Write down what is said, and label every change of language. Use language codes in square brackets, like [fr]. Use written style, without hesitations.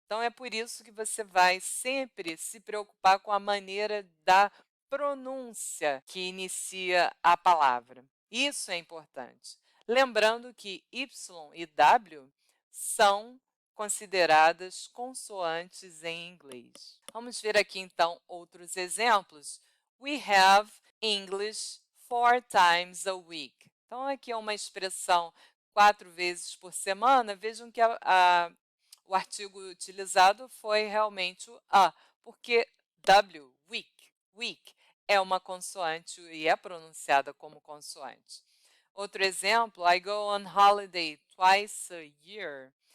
[pt] Então é por isso que você vai sempre se preocupar com a maneira da pronúncia que inicia a palavra. Isso é importante. Lembrando que Y e W são consideradas consoantes em inglês. Vamos ver aqui então outros exemplos. [en] We have English 4 times a week. [pt] Então aqui é uma expressão 4 vezes por semana. Vejam que o artigo utilizado foi realmente o a, porque W, week, é uma consoante e é pronunciada como consoante. Outro exemplo, [en] I go on holiday twice a year.